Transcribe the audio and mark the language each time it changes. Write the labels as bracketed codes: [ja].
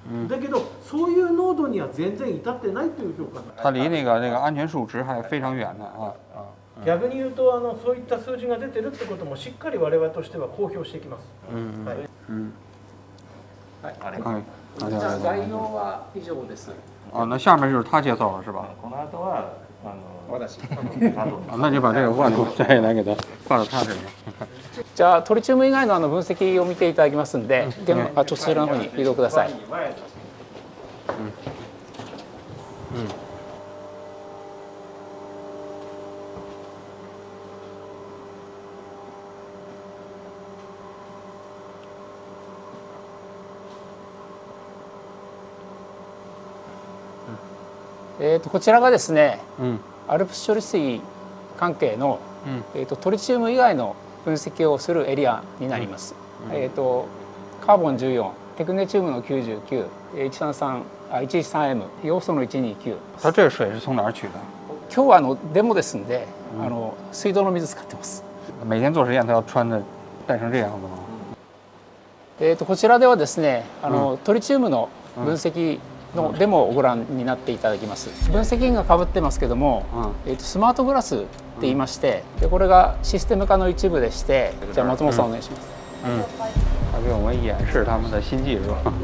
[ja] だけどそういう濃度には全然至ってないという評価。 [zh] 它离那个安全数值还非常遠的啊。 [ja] 逆に言うとそういった数字が出てるってこともしっかり我々としては公表していきます。じゃあ概要は以上です。 [zh] 那下面就是他介绍了是吧？ [ja] この後は私。 [zh] 那就把这个万度再来给他放到他这里。 [ja] じゃあトリチウム以外の分析を見ていただきますんで、そちらの方に移動ください。こちらがですね、アルプス処理水関係の、トリチウム以外の分析をするエリアになります。カーボン14、テクネチウムの99、113M、要素の129。 [zh] 它这个水是从哪儿取的？ [ja] 今日はデモですんで、水道の水使ってます。 [zh] 每天做实验，他要穿着戴成这样子吗？ [ja] こちらではですね、トリチウムの分析のデモをご覧になっていただきます。分析員がかぶってますけども、スマートグラスって言いまして、でこれがシステム化の一部でして、じゃあ松本さんお願いします。 [zh] 他给我们演示他们的新技术。